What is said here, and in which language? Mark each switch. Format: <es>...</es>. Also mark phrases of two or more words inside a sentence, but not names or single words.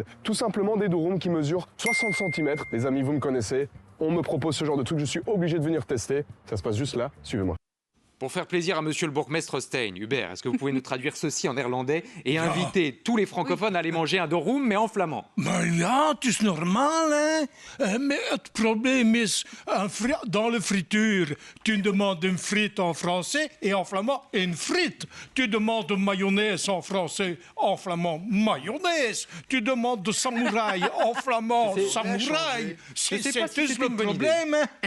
<fr>Tout simplement des douroums qui mesurent 60 cm. Les amis, vous me connaissez. On me propose ce genre de truc, je suis obligé de venir tester. Ça se passe juste là, suivez-moi. Pour faire plaisir à monsieur le bourgmestre Stein, Hubert, est-ce que vous pouvez nous traduire ceci en néerlandais et inviter tous les francophones à aller manger un dorum, mais en flamand?</fr> <nl>Maar ja, het is normaal, hè. Mais het probleem is,</nl> <fr>dans le friture, tu demandes une frite en français et en flamand une frite. Tu demandes de mayonnaise en français, en flamand mayonnaise. Tu demandes de samouraï en flamand, samouraï. C'est le problème. Hein.</fr>